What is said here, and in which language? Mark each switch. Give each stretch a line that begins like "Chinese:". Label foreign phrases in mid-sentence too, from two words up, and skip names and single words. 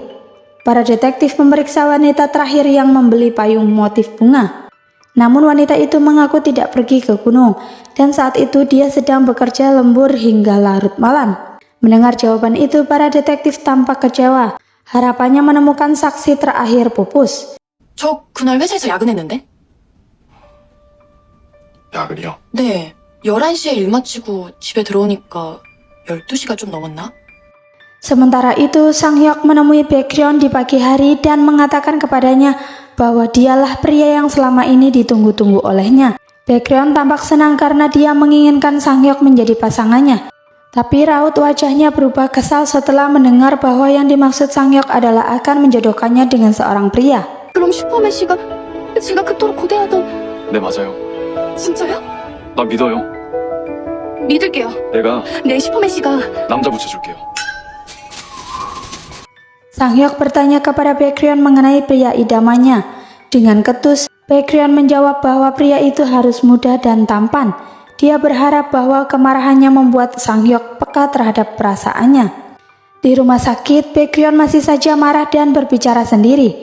Indonesian: Para detektif memeriksa wanita terakhir yang membeli payung motif bunga. Namun wanita itu mengaku tidak pergi ke gunung, dan saat itu dia sedang bekerja lembur hingga larut malam. Mendengar jawaban itu, para detektif tampak kecewa. Harapannya menemukan saksi terakhir pupus.
Korean: 저 그날 회사에서 야근했는데? 야근이요? 네. 11시에 일 마치고 집에 들어오니까 12시가 좀 넘었나?
Indonesian: Sementara itu, Sang Hyok menemui Baekhyun di pagi hari dan mengatakan kepadanya bahwa dialah pria yang selama ini ditunggu-tunggu olehnya. Baekhyun tampak senang karena dia menginginkan Sang Hyok menjadi pasangannya. Tapi raut wajahnya berubah kesal setelah mendengar bahwa yang dimaksud Sang Hyok adalah akan menjodohkannya dengan seorang pria.
Korean: 그럼 슈퍼맨 씨가 제가 그토록 고대하던 네, 맞아요. 진짜요? 나 믿어요. 믿을게요. 내가 네, 슈퍼맨 씨가 남자 붙여줄게요.
Indonesian: Sang Hyok bertanya kepada Baekhyun mengenai pria idamannya. Dengan ketus, Baekhyun menjawab bahwa pria itu harus muda dan tampan. Dia berharap bahwa kemarahannya membuat Sang Hyok peka terhadap perasaannya. Di rumah sakit, Baekhyun masih saja marah dan berbicara sendiri.